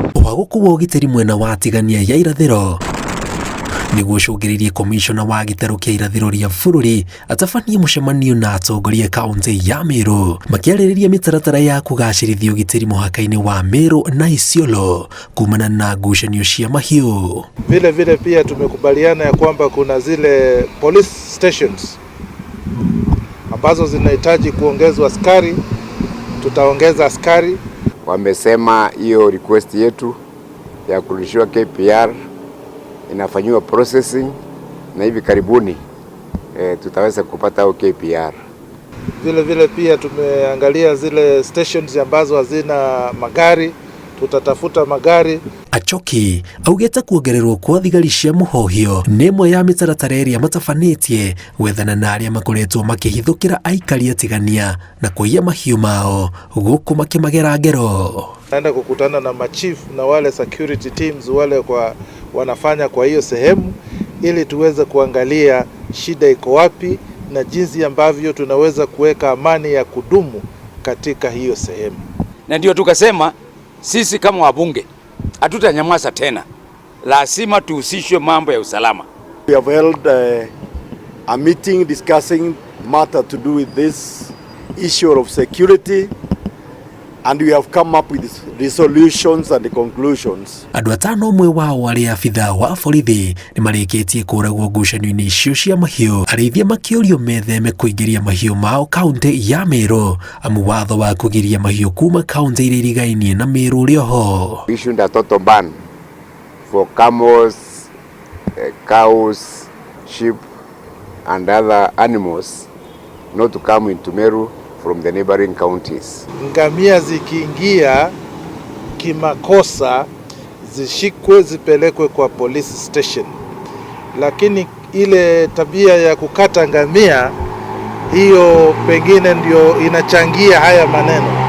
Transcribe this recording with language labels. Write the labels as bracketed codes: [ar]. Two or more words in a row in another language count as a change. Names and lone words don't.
[ki] kwa gukuwa ugitiri mwena wa tigania ya irathiro niguo cungiririe komishona wa gitaro kia irathiro ria bururi atabanie mucemanio na atongoria kaunti ya Meru makiarĩrĩria mitaratara ya kugacirithia ugitiri mũhaka-inĩ wa Meru na Isiolo kumana na ngucanio cia mahiũ. [sw] Vile pia tumekubaliana ya kwamba kuna zile police stations ambazo zinahitaji kuongezwa askari, tutaongeza askari. Wamesema hiyo request yetu ya kurudishiwa KPR inafanyiwa processing na hivi karibuni tutaweza kupata hiyo KPR. Vile pia tumeangalia zile stations ambazo hazina magari, tutatafuta magari. [ki] Achoki augeta kuongererwo kwa thigari cia mũhohio nemwe ya mitaratara ĩrĩa matabanĩtie gwethana na arĩa makoretwo makĩhithũkĩra aikari atigania na kũiya mahiũ mao gũkũ makĩmagera ngero. [sw] Naenda kukutana na machief na wale [en] security teams [sw] wale wanafanya kwa hiyo sehemu ili tuweze kuangalia shida iko wapi na jinsi ambavyo tunaweza kuweka amani ya kudumu katika hiyo sehemu. Na ndio tukasema sisi kama wabunge hatutanyamaza tena, lazima tuhusishwe mambo ya usalama. [en] We have held a meeting discussing matter to do with this issue of security, and we have come up with resolutions and conclusions. [ki] Andũ atano ũmwe wao arĩa abithaa wa borithi nĩ marĩkĩtie kũragwo ngucanio-inĩ icio cia mahiũ, arĩithia makĩũrio metheme kũingĩria mahiũ mao kaunti ya Meru amu watho wa kũgiria mahiũ kuma kaunti iria irigainie na Meru ũrĩ oho. [en] We issued a total ban for camels, cows, sheep and other animals not to come into Meru from the neighboring counties. [sw] Ngamia zikiingia kimakosa zishikwe zipelekwe kwa police station, lakini ile tabia ya kukata ngamia hiyo pengine ndio inachangia haya maneno.